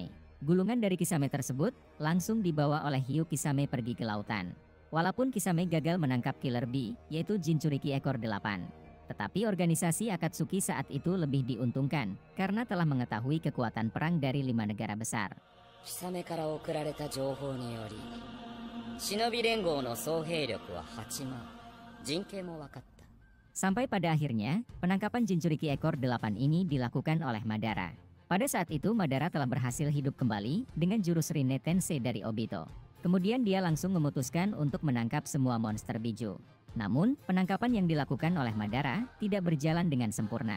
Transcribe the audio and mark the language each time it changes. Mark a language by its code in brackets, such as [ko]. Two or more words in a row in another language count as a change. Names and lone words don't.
[id] Gulungan dari Kisame tersebut langsung dibawa oleh hiu Kisame pergi ke lautan. Walaupun Kisame gagal menangkap Killer Bee, yaitu Jinchuriki ekor 8. Tetapi organisasi Akatsuki saat itu lebih diuntungkan, karena telah mengetahui kekuatan perang dari 5 negara besar. [ja] Kisame から送られた情報により、Shinobi Rengoの総兵力は8万。陣形も分かった。 [id] Sampai pada akhirnya, penangkapan Jinchuriki ekor 8 ini dilakukan oleh Madara. Pada saat itu Madara telah berhasil hidup kembali dengan jurus Rinne Tensei dari Obito. Kemudian dia langsung memutuskan untuk menangkap semua monster biju. Namun, penangkapan yang dilakukan oleh Madara tidak berjalan dengan sempurna.